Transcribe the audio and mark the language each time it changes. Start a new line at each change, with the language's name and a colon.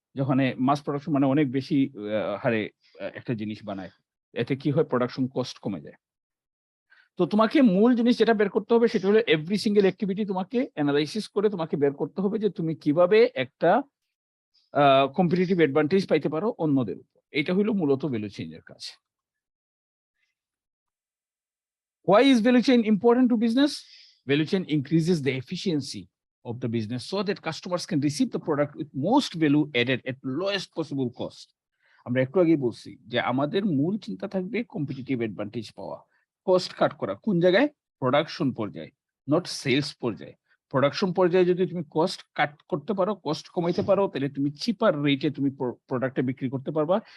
Bangla: যখানে mass production মানে অনেক বেশি হারে একটা জিনিস বানায়। এতে কি হয়? প্রোডাকশন কস্ট কমে যায়। তো তোমাকে মূল জিনিস যেটা বের করতে হবে সেটা হলো এভরি সিঙ্গেল অ্যাক্টিভিটি তোমাকে এনালাইসিস করে তোমাকে বের করতে হবে যে তুমি কিভাবে একটা কম্পিটিটিভ অ্যাডভান্টেজ পাইতে পারো অন্যদের উপর। এটা হইলো মূলত ভ্যালু চেইন এর কাজ।
English: Why is value chain important to business? Value chain increases the efficiency of the business so that customers can receive the product with most value added at lowest possible cost.
Bangla: আমরা একটু আগেই বলছি যে আমাদের মূল চিন্তা থাকবে কম্পিটিটিভ অ্যাডভান্টেজ পাওয়া, কস্ট কাট করা। কোন জায়গায়? প্রোডাকশন পর্যায়ে, নট সেলস পর্যায়ে। প্রোডাকশন পর্যায়ে যদি তুমি কস্ট কাট করতে পারো, কস্ট কমাইতে পারো, তাহলে তুমি চিপার রেটে তুমি প্রোডাক্টটা বিক্রি করতে পারবা।